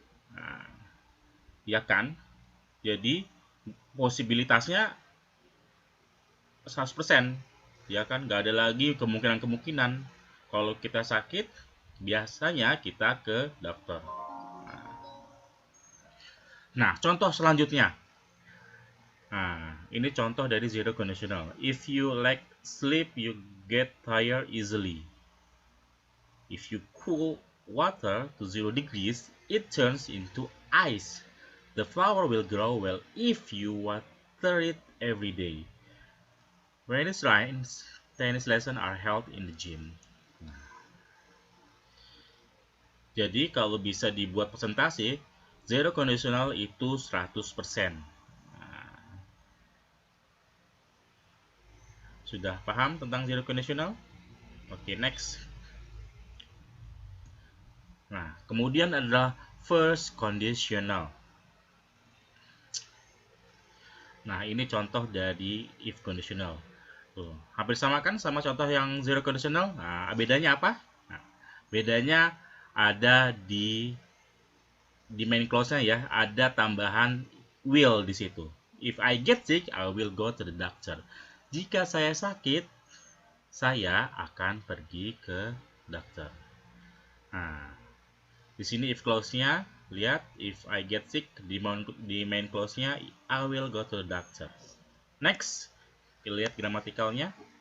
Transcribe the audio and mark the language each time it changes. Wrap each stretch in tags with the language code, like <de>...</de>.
<id>Nah, ya kan? Jadi posibilitasnya 100%. Ya kan? Nggak ada lagi kemungkinan-kemungkinan. Kalau kita sakit, biasanya kita ke dokter. Nah, contoh selanjutnya. Nah, ini contoh dari zero conditional.</id> <en>If you lack sleep, you get tired easily. If you cool water to 0 degrees, it turns into ice. The flower will grow well if you water it every day. When it rains, tennis lesson are held in the gym.</en> <id>Jadi kalau bisa dibuat presentasi, zero conditional itu 100%. Sudah paham tentang zero conditional? Oke, next. Nah, kemudian adalah first conditional. Nah, ini contoh dari if conditional. Tuh, hampir sama kan sama contoh yang zero conditional? Nah, bedanya apa? Nah, bedanya ada di main clause-nya ya, ada tambahan will di situ.</id> <en>If I get sick, I will go to the doctor.</en> <id>Jika saya sakit, saya akan pergi ke dokter. Nah, di sini if clause-nya, lihat</id> <en>if I get sick,</en> <id>di main clause-nya</id> <en>I will go to the doctor.</en> <id>Next, kita lihat gramatikalnya.</id>